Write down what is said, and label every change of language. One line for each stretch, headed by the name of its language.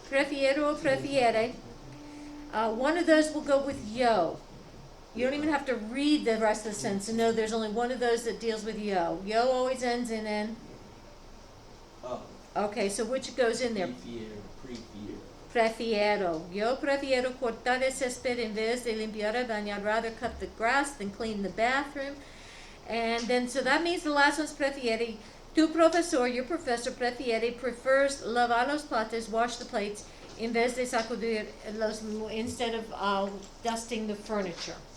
English: Prefiero or prefiere. One of those will go with yo. You don't even have to read the rest of the sentence to know there's only one of those that deals with yo. Yo always ends in N. Oh. Okay, so which goes in there?
Spanish: Prefiero. Prefiero. Yo prefiero cortar el césped en vez de limpiar el baño.
English: I'd rather cut the grass than clean the bathroom. And then, so that means the last one's prefiere.
Spanish: Tu profesor,
English: your professor,
Spanish: prefiere,
English: prefers
Spanish: lavar los platos,
English: wash the plates,
Spanish: en vez de sacudir los,
English: instead of dusting the furniture.